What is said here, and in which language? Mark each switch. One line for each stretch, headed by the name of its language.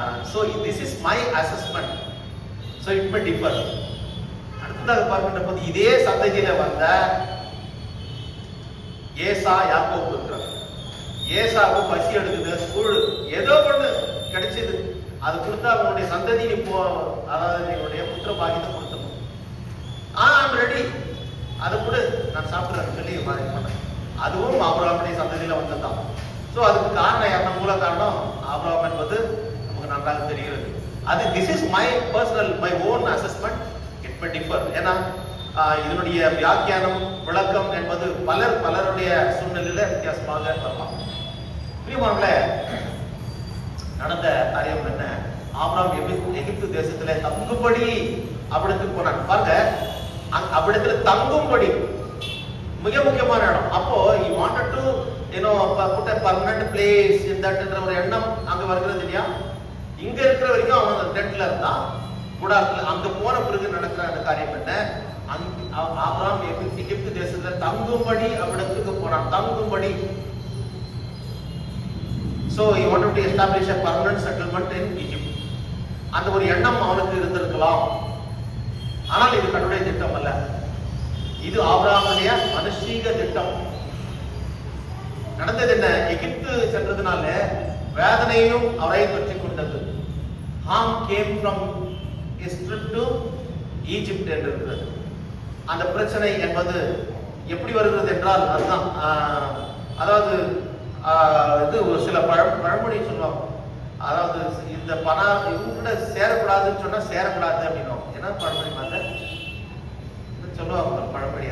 English: So this is my assessment. So it may differ.
Tamil: அடுத்ததாக பார்க்கின்ற போது இதே சந்ததியில வந்த ஏசா யாக்கோபு இருக்கிறார். ஏசாவு பசி எடுக்குது, கூழ் ஏதோ ஒண்ணு கிடைச்சது, அது கொடுத்தா அவனுடைய சந்ததி இப்போ, அதாவது என்னுடைய புத்திர பாகியத்தை கொடுத்தணும்.
English: I'm ready,
Tamil: அதை கூட நான் சாப்பிடுறேன்னு சொல்லி மாதிரி பண்ணேன். அதுவும் ஆபிரகாமுடைய சந்ததியில வந்ததுதான். ஸோ அதுக்கு காரணம் என்ன? மூல காரணம் ஆபிரகாம் என்பது நமக்கு நன்றாக தெரிகிறது. அது
English: This is my personal, my own assessment. It may differ.
Tamil: ஏன்னா இதனுடைய வியாக்கியானம் விளக்கம் என்பது பலருடைய சூழ்நிலையில வித்தியாசமாக வரலாம். பிரியமானவர்களே, நடந்த காரியம் என்ன? ஆபிரகாம் எகிப்து தேசத்துல தங்கும்படி அவ்விடத்துக்கு போனான். பாருங்க, அவ்விடத்துல தங்கும்படி மிக முக்கியமான இடம். அப்போ
English: he wanted to put a permanent place in that
Tamil: என்ற ஒரு எண்ணம் அங்க வருகிறது இல்லையா? இங்க இருக்கிற வரைக்கும் அவன் டென்ட்ல இருந்தான், கூடாரத்துல. அங்க போன பிறகு நடக்கிற அந்த காரியம் என்ன? ஆபிரகாம் எகிப்து தேசத்துல தங்கும்படி அவ்விடத்துக்கு போனான். தங்கும்படி.
English: So he wanted to establish a permanent settlement in Egypt.
Tamil: அந்த ஒரு எண்ணம் அவனுக்கு இருந்திருக்கலாம். ஆனால் இது கடவுளுடைய திட்டம் அல்ல. இது ஆபிரகாமுடைய மனுஷீக திட்டம். நடந்தது என்ன? எகிப்து சென்றதுனால வேதனையும் அவரை பற்றி கொண்டது.
English: Ham came from Egypt to Egypt
Tamil: என்று இருக்கிறது. அந்த பிரச்சனை என்பது எப்படி வருகிறது என்றால், அதுதான் அதாவது இது ஒரு சில பழமொழி சொல்லுவாங்க. அதாவது இந்த இவங்க சேரக்கூடாதுன்னு சொன்னா சேரக்கூடாது அப்படின்னும். ஏன்னா பழமொழி மாதிரி சொல்லுவாங்க பழமொழி.